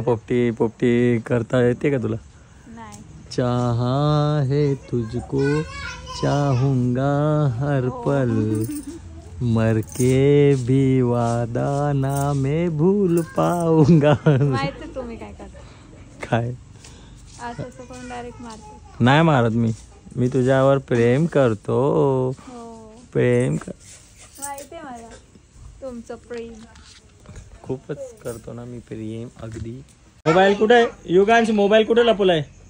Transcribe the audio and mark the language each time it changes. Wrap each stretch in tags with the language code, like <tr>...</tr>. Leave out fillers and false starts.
<mr>पोपटी पोपटी करता येते का तुला? नाही.</mr> <hi>चाहा है तुझको चाहूंगा हर पल मर के भी वादा ना मैं भूल पाऊंगा.</hi> <mr>माहिती तुम्ही काय करता? काय असं कोण डायरेक्ट मारतो? नाही मारत मी तुझ्यावर प्रेम करतो. प्रेम माहिती मला तुमचं प्रेम. खूपच करतो ना मी प्रेम. अगदी. मोबाईल कुठे? युगांश मोबाईल कुठे लपवलाय?</mr>